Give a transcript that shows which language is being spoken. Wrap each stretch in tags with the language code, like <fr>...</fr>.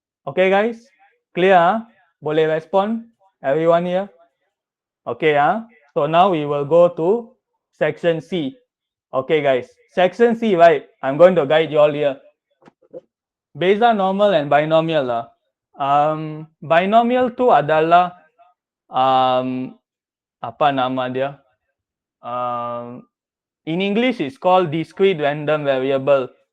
<en>Okay guys, clear? Huh?</en> <ms>Boleh respond?</ms> <en>Everyone here? Okay, huh? So now we will go to section C. Okay guys, section C, right? I'm going to guide you all here.</en> <ms>Beza normal and binomial lah. Binomial tu adalah apa nama dia?</ms> <en>In English is called discrete random variable.</en>